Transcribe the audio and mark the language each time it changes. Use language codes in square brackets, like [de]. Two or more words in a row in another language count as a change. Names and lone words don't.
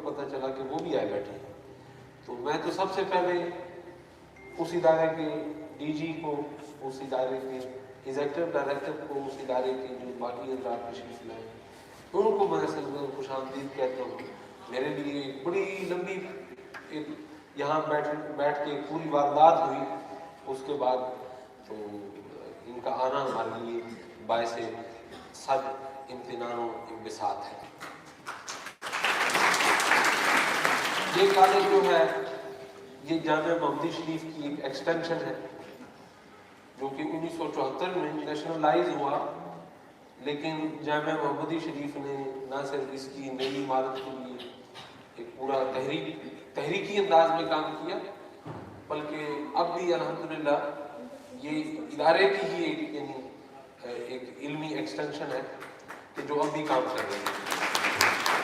[ur] پتہ چلا کہ وہ بھی آئے بیٹھے ہیں تو میں تو سب سے پہلے اس ادارے کے ڈی جی کو اس ادارے کے ایگزیکٹو ڈائریکٹر کو اس ادارے کے جو باقی حضرات تشریف لائے ان کو میں اصل میں خوش آمدید کہتا ہوں میرے لیے ایک بڑی لمبی ایک یہاں بیٹھ کے پوری واردات ہوئی اس کے بعد تو ان کا آنا ہمارے لیے باعث صد امتنان و انبساط ہے۔ یہ کالج جو ہے یہ جامعہ محمدی شریف کی ایک ایکسٹینشن ہے جو کہ 1974 میں نیشنلائز ہوا لیکن جامعہ محمدی شریف نے نہ صرف اس کی نئی عمارت کے لیے ایک پورا تحریکی انداز میں کام کیا بلکہ اب بھی الحمدللہ یہ ادارے کی ہی ایک علمی ایکسٹینشن ہے کہ جو اب بھی کام کر رہے ہیں۔